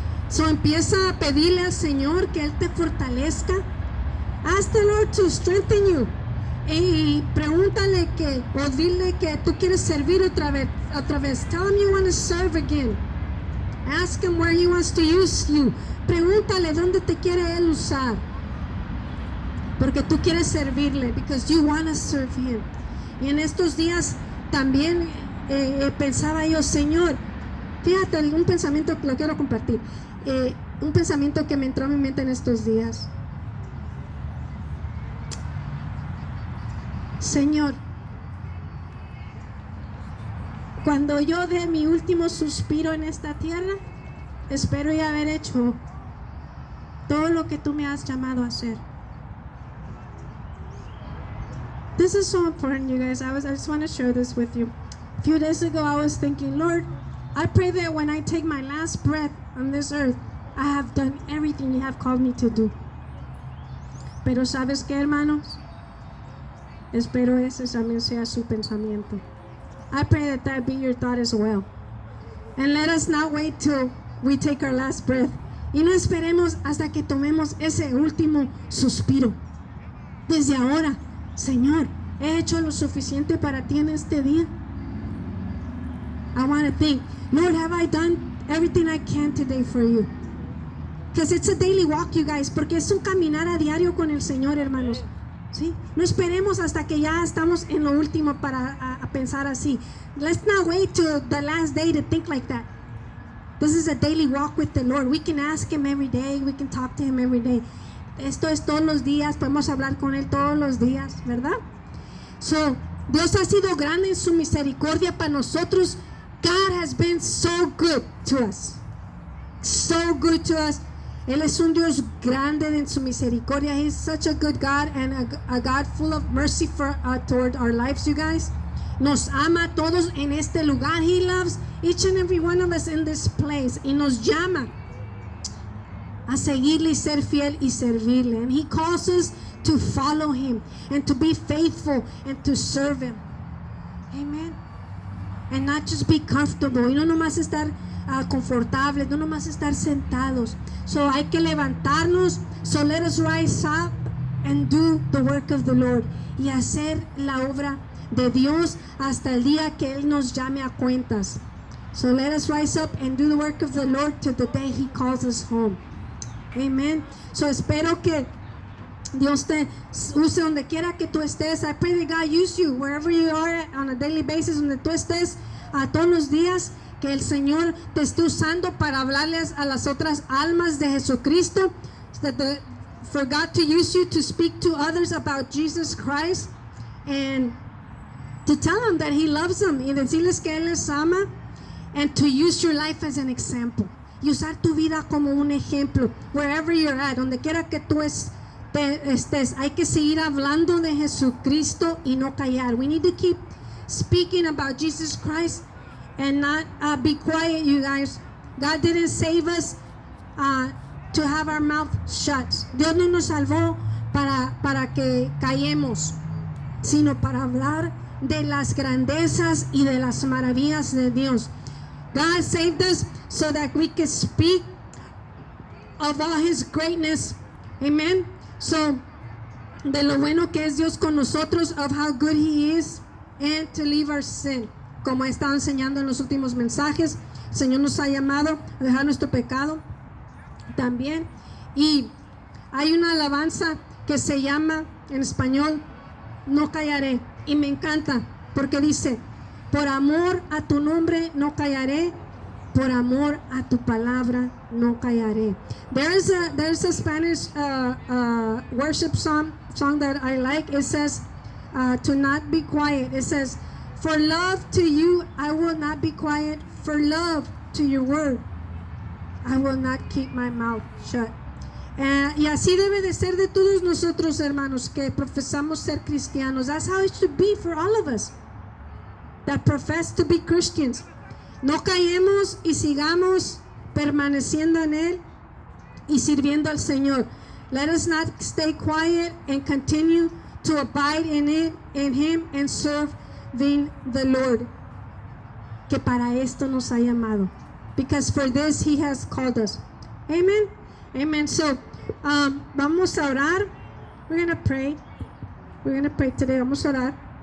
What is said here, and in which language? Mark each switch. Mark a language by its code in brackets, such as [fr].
[es] So empieza a pedirle al Señor que Él te fortalezca. [en] Ask the Lord to strengthen you. [es] Y pregúntale que, o dile que tú quieres servir otra vez. [en] Tell him you want to serve again. Ask him where he wants to use you. [es] Pregúntale dónde te quiere Él usar. Porque tú quieres servirle. [en] Because you want to serve him. [es] Y en estos días también pensaba yo, Señor, fíjate, un pensamiento que lo quiero compartir. Un pensamiento que me entró a mi mente en estos días. Señor, cuando yo dé mi último suspiro en esta tierra, espero ya haber hecho todo lo que tú me has llamado a hacer. [en] This is so important, you guys. I just want to share this with you. A few days ago, I was thinking, Lord, I pray that when I take my last breath on this earth, I have done everything you have called me to do. [es] Pero ¿sabes qué, hermanos? Espero ese también sea su pensamiento. [en] I pray that that be your thought as well. And let us not wait till we take our last breath. [es] Y no esperemos hasta que tomemos ese último suspiro. Desde ahora, Señor, he hecho lo suficiente para ti en este día. [en] I want to think, Lord, have I done everything I can today for you? Because it's a daily walk, you guys. [es] Porque es un caminar a diario con el Señor, hermanos. ¿Sí? No esperemos hasta que ya estamos en lo último para a pensar así. [en] Let's not wait till the last day to think like that. This is a daily walk with the Lord. We can ask Him every day. We can talk to Him every day. [es] Esto es todos los días. Podemos hablar con Él todos los días, ¿verdad? So, Dios ha sido grande en su misericordia para nosotros. [en] God has been so good to us. So good to us. [es] Él es un Dios grande en su misericordia. [en] He's such a good God and a God full of mercy toward our lives, you guys. [es] Nos ama a todos en este lugar. [en] He loves each and every one of us in this place. [es] Y nos llama a seguirle y ser fiel y servirle. [en] And He calls us to follow Him and to be faithful and to serve Him. Amen. And not just be comfortable. [es] Y no nomás estar confortables, no nomás estar sentados. So hay que levantarnos. [en] So let us rise up and do the work of the Lord. [es] Y hacer la obra de Dios hasta el día que Él nos llame a cuentas. [en] So let us rise up and do the work of the Lord till the day He calls us home. Amen. [es] So espero que Dios te use donde quiera que tú estés. [en] I pray that God use you wherever you are on a daily basis, [es] donde tú estés todos los días, que el Señor te esté usando para hablarles a las otras almas de Jesucristo. [en] For God to use you to speak to others about Jesus Christ and to tell them that He loves them [es] y decirles que Él les ama, [en] and to use your life as an example. [es] Y usar tu vida como un ejemplo [en] wherever you're at, [es] donde quiera que tú estés. Hay que seguir hablando de Jesucristo y no callar. [en] We need to keep speaking about Jesus Christ and not be quiet, you guys. God didn't save us to have our mouth shut. [es] Dios no nos salvó para que callemos, sino para hablar de las grandezas y de las maravillas de Dios. [en] God saved us so that we can speak of all His greatness. Amen. So, [es] de lo bueno que es Dios con nosotros, [en] of how good He is, and to leave our sin. [es] Como he estado enseñando en los últimos mensajes, el Señor nos ha llamado a dejar nuestro pecado también. Y hay una alabanza que se llama en español No callaré, y me encanta porque dice: por amor a tu nombre no callaré, por amor a tu palabra no callaré. [en] There's a Spanish worship song that I like. It says to not be quiet. It says, for love to you I will not be quiet, for love to your word I will not keep my mouth shut. [es] Y así debe de ser de todos nosotros, hermanos, que profesamos ser cristianos. [en] That's how it should be for all of us that profess to be Christians. [es] No callemos y sigamos permaneciendo en Él y sirviendo al Señor. [en] Let us not stay quiet and continue to abide in Him and serve the Lord. [es] que para esto nos ha llamado. [en] Because for this He has called us. Amen. Amen. So, [es] vamos a orar. [en] We're going to pray. We're going to pray today. [es] Vamos a orar.